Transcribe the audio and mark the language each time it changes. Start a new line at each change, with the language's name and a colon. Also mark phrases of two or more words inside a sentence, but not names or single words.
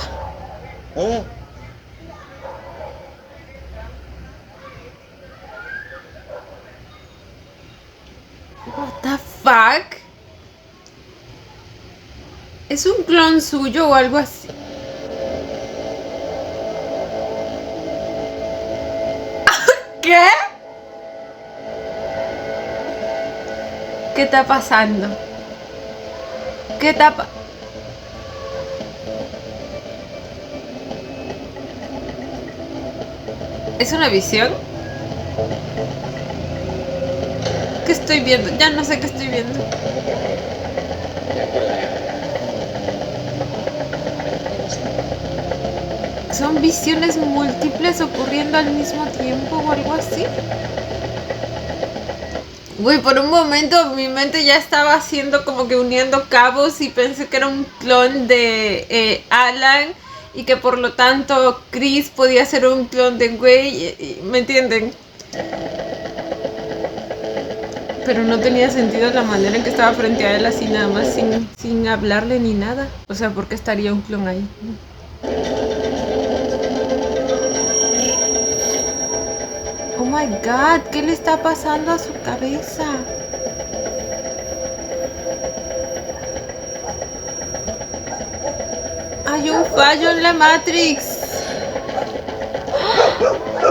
Thai: ลุง
English: What the fuck?
Spanish: ¿Es un clon suyo o algo así? ¿Qué? ¿Qué está pasando? ¿Qué está pasando? ¿Es una visión? ¿Qué estoy viendo? Ya no sé qué estoy viendo.
Thai: อยากกินอะไรอ่ะ
Spanish: ¿Son visiones múltiples ocurriendo al mismo tiempo o algo así? Güey, por un momento mi mente ya estaba haciendo como que uniendo cabos y pensé que era un clon de Alan y que por lo tanto Chris podía ser un clon de Güey, ¿me entienden? Pero no tenía sentido la manera en que estaba frente a él así nada más sin hablarle ni nada. O sea, ¿por qué estaría un clon ahí?
English: Oh my god,
Spanish: ¿qué le está pasando a su cabeza? Hay un fallo en la Matrix.